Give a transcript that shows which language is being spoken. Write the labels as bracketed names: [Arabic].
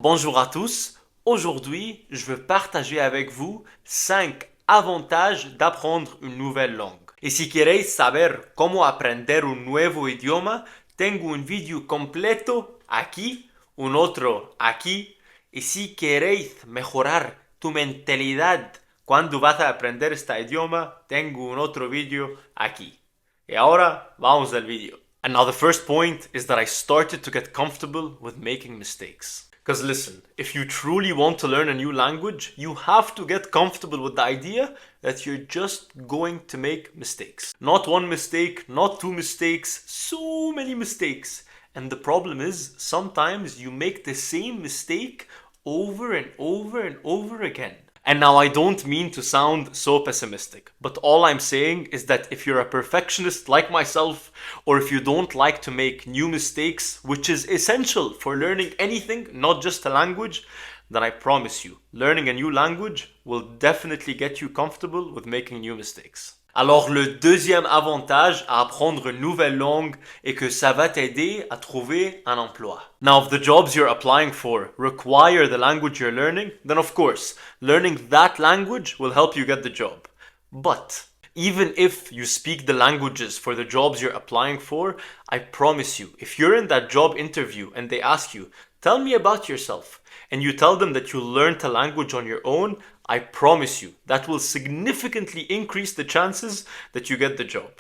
[French] Bonjour à tous, aujourd'hui je veux partager avec vous 5 avantages d'apprendre une nouvelle langue. [Spanish] Y si queréis saber cómo aprender un nuevo idioma, tengo un vídeo completo aquí, un otro aquí. Y si queréis mejorar tu mentalidad cuando vas a aprender este idioma, tengo un otro vídeo aquí. Y ahora vamos al vídeo. [English] And now the first point is that I started to get comfortable with making mistakes. Because listen, if you truly want to learn a new language, you have to get comfortable with the idea that you're just going to make mistakes. Not one mistake, not two mistakes, so many mistakes. And the problem is, sometimes you make the same mistake over and over and over again. And now I don't mean to sound so pessimistic, but all I'm saying is that if you're a perfectionist like myself, or if you don't like to make new mistakes, which is essential for learning anything, not just a language, then I promise you, learning a new language will definitely get you comfortable with making new mistakes. [French] Alors le deuxième avantage à apprendre une nouvelle langue est que ça va t'aider à trouver un emploi. [English] Now if the jobs you're applying for require the language you're learning, then of course, learning that language will help you get the job. But even if you speak the languages for the jobs you're applying for, I promise you, if you're in that job interview and they ask you, tell me about yourself, and you tell them that you learned a language on your own, I promise you that will significantly increase the chances that you get the job.